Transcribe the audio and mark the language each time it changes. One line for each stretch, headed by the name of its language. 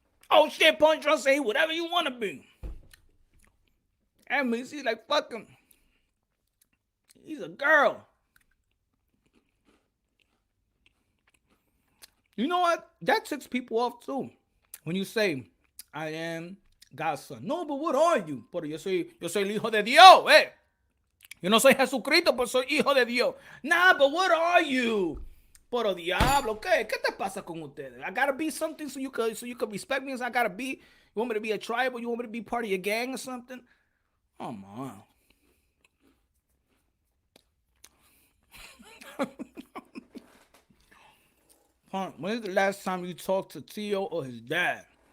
English: Oh shit, Punch, I'll say whatever you want to be. I mean, she's like, fuck him. He's a girl. You know what? That ticks people off too. When you say, I am God's son. No, but what are you?
Spanish: Pero yo soy el hijo de Dios, eh. Yo no soy Jesucristo, pero soy hijo de Dios.
English: Nah, but what are you?
Spanish: Pero diablo, ¿qué te pasa con ustedes?
English: I gotta be something so you could respect me. So I gotta be. You want me to be a tribe, or you want me to be part of your gang or something? Come on. When is the last time you talked to Tio or his dad?